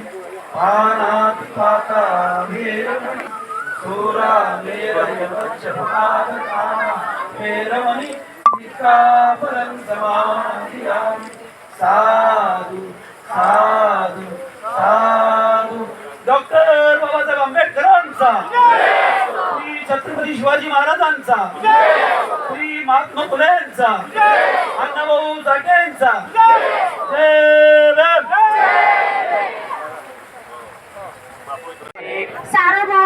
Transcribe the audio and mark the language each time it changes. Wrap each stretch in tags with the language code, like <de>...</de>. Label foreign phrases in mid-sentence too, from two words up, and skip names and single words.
<pi>पानातिपाता वेरमणि सूरा मेरयवच्चपादका वेरमणि सिक्खापदं समाधियामि. साधु साधु साधु.</pi> <mr>डॉक्टर बाबासाहेब आंबेडकरांचा, श्री छत्रपती शिवाजी महाराजांचा. यांचा, श्री महात्मा फुलेंचा, अण्णाभाऊ साठेंचा जय भीम. सार्वभौम</mr>